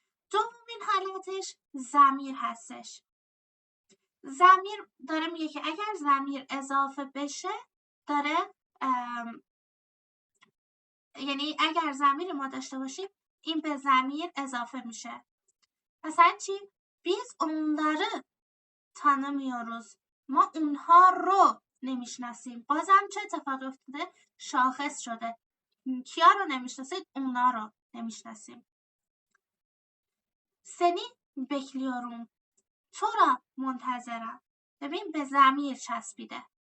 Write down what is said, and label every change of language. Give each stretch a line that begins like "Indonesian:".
Persian: دومین حالتش ضمیر هستش. ضمیر داره میگه که اگر ضمیر اضافه بشه داره یعنی اگر ضمیر ما داشته باشیم این به ضمیر اضافه میشه. مثلا چی؟
Turkish: biz onları tanımıyoruz.
Persian: ما اونها رو نمیشناسیم. بازم چه اتفاقی افتاده؟ شاخص شده. کیا رو نمیشناسید؟ اونا رو نمیشناسیم.
Turkish: seni bekliyorum.
Persian: تو را منتظرم. ببین به ضمیر چسبیده.